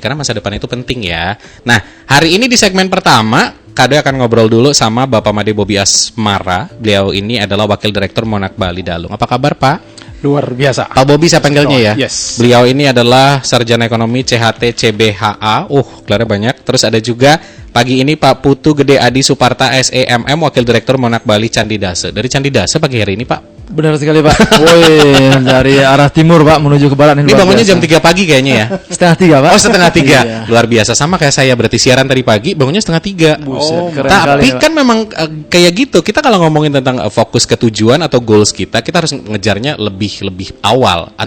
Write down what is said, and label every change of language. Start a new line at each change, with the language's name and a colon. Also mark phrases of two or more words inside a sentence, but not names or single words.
Indonesian: Karena masa depan itu penting ya. Nah, hari ini di segmen pertama, Kak Doi akan ngobrol dulu sama Bapak Made Bobi Asmara. Beliau ini adalah Wakil Direktur Monarch Bali Dalung. Apa kabar, Pak? Luar biasa. Pak Bobi saya panggilnya ya? Yes. Beliau ini adalah Sarjana Ekonomi CHT CBHA. Gelarnya banyak. Terus ada juga pagi ini Pak Putu Gede Adi Suparta SEMM, Wakil Direktur Monarch Bali Candidase. Dari Candidase pagi hari ini, Pak? Benar sekali, Pak. Woi, dari arah timur, Pak, menuju ke barat. Ini bangunnya jam 3 pagi kayaknya ya? Setengah 3, Pak. Oh, setengah 3. Iya. Luar biasa. Sama kayak saya, berarti siaran tadi pagi, bangunnya setengah 3. Buset, keren Tapi kali, kan memang kayak gitu. Kita kalau ngomongin tentang fokus ke tujuan atau goals kita harus ngejarnya lebih awal atau